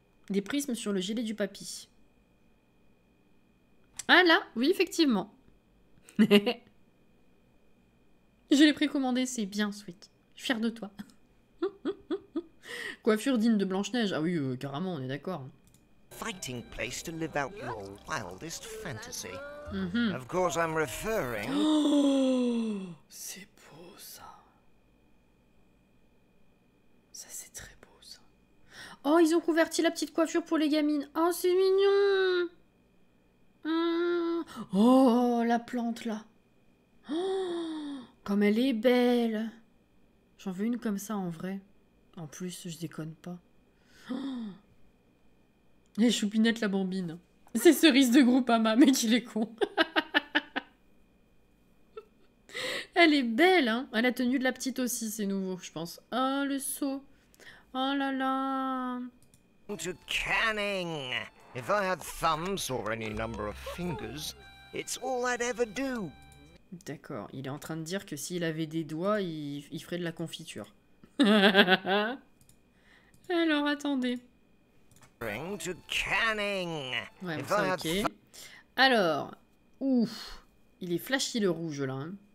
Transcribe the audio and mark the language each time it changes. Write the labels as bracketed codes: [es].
[fr] Des prismes sur le gilet du papy. Ah là, oui, effectivement. Je l'ai précommandé, c'est bien, Sweet. Je suis fière de toi. Coiffure digne de Blanche-Neige. Ah oui, carrément, on est d'accord. [en] Fighting place to live out your wildest fantasy. Of course, I'm referring... [fr] Oh, c'est beau, ça. Ça, c'est très beau, ça. Oh, ils ont converti la petite coiffure pour les gamines. Oh, c'est mignon. Oh, la plante, là. Oh, comme elle est belle. J'en veux une comme ça, en vrai. En plus, je déconne pas. Oh. Et Choupinette, la bambine. C'est Cerise de Groupama, mais qu'il est con. Elle est belle, hein. La tenue de la petite aussi, c'est nouveau, je pense. Oh, le seau. Oh là là. [en] To canning. If I had thumbs or any number of fingers, it's all I'd ever do. [fr] D'accord, il est en train de dire que s'il avait des doigts, il ferait de la confiture. Alors, attendez. [en] To canning. [fr] Ouais, [en] If [fr] ça, [en] I [fr] ok. [en] had [fr] Alors, ouf, il est flashy le rouge, là. Hein.